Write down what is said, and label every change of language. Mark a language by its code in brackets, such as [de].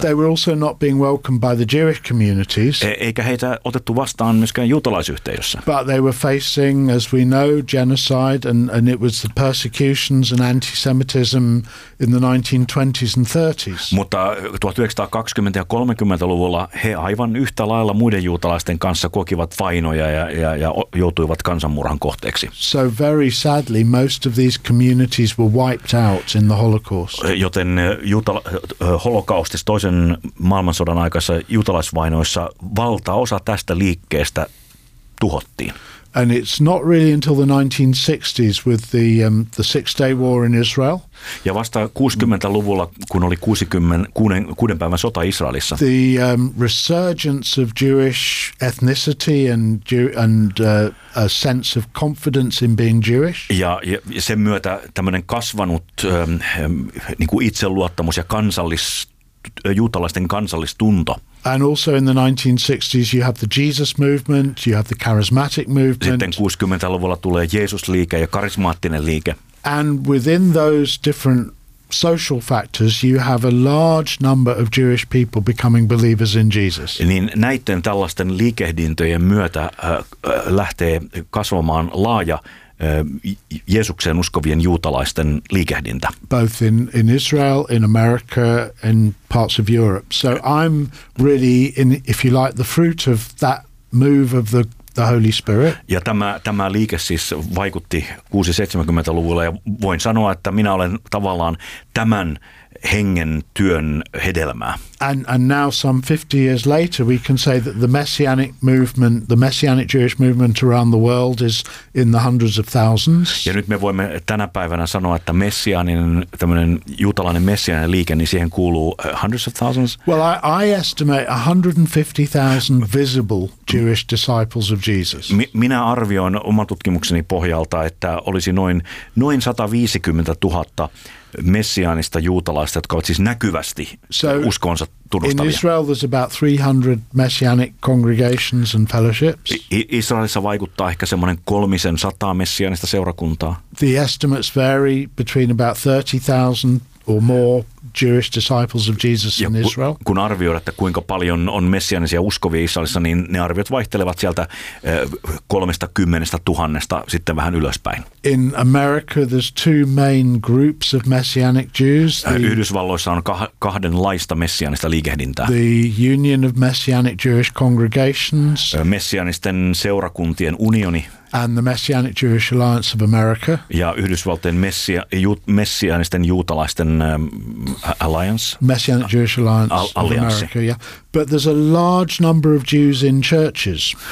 [en] They were also not being welcomed by the Jewish communities. [fi] Eikä heitä otettu vastaan myöskään juutalaisyhteisössä. [en] But they were facing, as we know, genocide and it was the persecutions and antisemitism in the 1920s and 30s. [fi] Mutta 1920- ja 30-luvulla he aivan yhtä lailla muiden juutalaisten kanssa kokivat vainoja ja joutuivat kansanmurhan kohteeksi. [en] So very sadly, most of these communities were wiped out in the Holocaust. [fi] Joten holokaustissa, toisen maailmansodan aikaisessa juutalaisvainoissa, valtaosa tästä liikkeestä tuhottiin. [en] And it's not really until the 1960s with the Six-Day War in Israel. [fi] Ja vasta 60-luvulla, kun oli 6 päivän sota Israelissa. [en] The resurgence of Jewish ethnicity and a sense of confidence in being Jewish. [fi] Ja sen myötä tämmöinen kasvanut niin kuin itseluottamus ja juutalaisten kansallistunto. [en] And also in the 1960s you have the Jesus movement, you have the charismatic movement. [fi] Sitten 60-luvulla tulee Jeesusliike ja karismaattinen liike. [en] And within those different social factors you have a large number of Jewish people becoming believers in Jesus. [fi] Niin näiden tällaisten liikehdintöjen myötä lähtee kasvamaan laaja Jeesukseen uskovien juutalaisten liikehdintä. [en] Both in Israel, in America, in parts of Europe. So I'm really in, if you like, the fruit of that move of the Holy Spirit. [fi] Ja tämä liike siis vaikutti 60-70-luvulla ja voin sanoa, että minä olen tavallaan tämän hengen työn hedelmää. [en] And now some 50 years later we can say that the messianic movement, the messianic Jewish movement around the world is in the hundreds of thousands. [fi] Ja nyt me voimme tänä päivänä sanoa, että messianinen, tämmöinen juutalainen messianinen liike, niin siihen kuuluu [en] hundreds of thousands. Well, I estimate 150,000 visible Jewish disciples of Jesus. [fi] Minä arvioin oman tutkimukseni pohjalta, että olisi noin 150 000 messiaanista juutalaista, jotka ovat siis näkyvästi uskonsa tunnustavia. [en] In Israel there's about 300 messianic congregations and fellowships. [fi] Israelissa vaikuttaa ehkä semmoinen 300 messiaanista seurakuntaa. [en] The estimates vary between about 30,000 or more Jewish disciples of Jesus in Israel. [fi] Kun arvioidaan, että kuinka paljon on messiaanisia uskovia Israelissa, niin ne arviot vaihtelevat sieltä 30,000 sitten vähän ylöspäin. [en] In America there's two main groups of messianic Jews. [fi] Yhdysvalloissa on kahdenlaista messiaanista liikehdintää. [en] The Union of Messianic Jewish Congregations. [fi] Messiaanisten seurakuntien unioni. [en] And the Messianic Jewish Alliance of America. [fi] Ja Yhdysvaltojen messiaanisten juutalaisten alliance. [en] Messianic Jewish Alliance [fi] Allianssi. [en] Of America, yeah. But there's a large number of Jews in churches.